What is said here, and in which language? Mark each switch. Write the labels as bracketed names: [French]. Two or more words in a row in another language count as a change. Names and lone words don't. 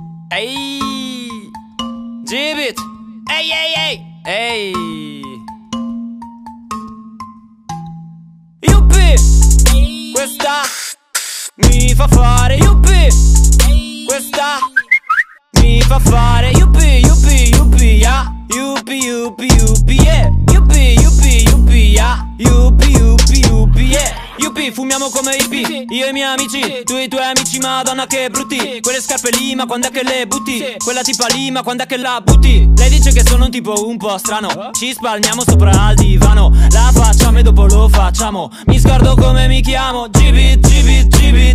[Italian] Ehi, G-Beat. Ehi, ehi, ehi, ehi. Yuppie, questa mi fa fare yuppie. Questa mi fa fare [English] yuppie, yuppie, yuppie, yeah. Yuppie, yuppie, yuppie, yeah. Yuppie, yuppie, yuppie, yeah. Yuppie, yuppie, yuppie, yeah. [Italian] Yuppie, fumiamo come hippie, io e i miei amici, tu e i tuoi amici, madonna che brutti. Quelle scarpe lì, ma quando è che le butti? Quella tipa lì, ma quando è che la butti? Lei dice che sono un tipo un po' strano, ci spalmiamo sopra al divano, la facciamo e dopo lo facciamo. Mi scordo come mi chiamo, G-Beat, G-Beat, G-Beat.